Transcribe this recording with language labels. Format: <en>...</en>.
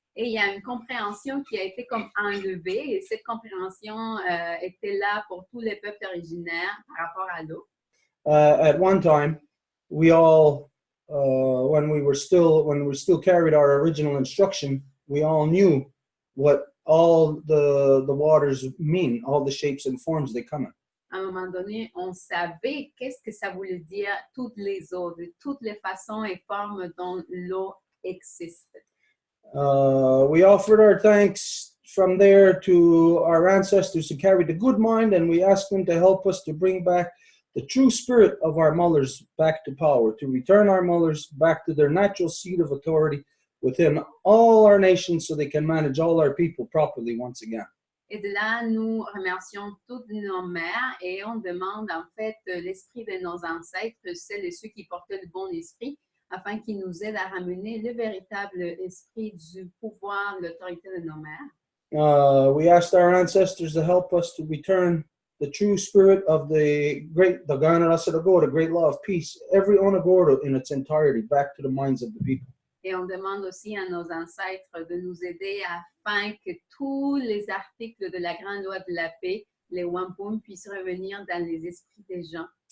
<fr>Et il y a une compréhension qui a été comme enlevée, et cette compréhension était là pour tous les peuples originaires par rapport à l'eau.</fr> <en>At one time, we all, when we still carried our original instruction, we all knew what all the waters mean, all the shapes and forms they come in.</en> <fr>À un moment donné, on savait qu'est-ce que ça voulait dire toutes les eaux, de toutes les façons et formes dont l'eau existe.</fr> <en>We offered our thanks from there to our ancestors who carried the good mind, and we asked them to help us to bring back the true spirit of our mothers back to power, to return our mothers back to their natural seat of authority within all our nations so they can manage all our people properly once again.</en> <fr>Et de là, nous remercions toutes nos mères et on demande en fait l'esprit de nos ancêtres, celles et ceux qui portaient le bon esprit, afin qu'ils nous aident à ramener le véritable esprit du pouvoir, de l'autorité de nos mères.</fr> <en>We asked our ancestors to help us to return the true spirit of the Gana Rasa Go, the great law of peace, every Onagoro in its entirety, back to the minds of the people.</en> <fr>Et on demande aussi à nos ancêtres de nous aider afin que tous les articles de la grande loi de la paix, les Wampum, puissent revenir dans les esprits des gens.</fr>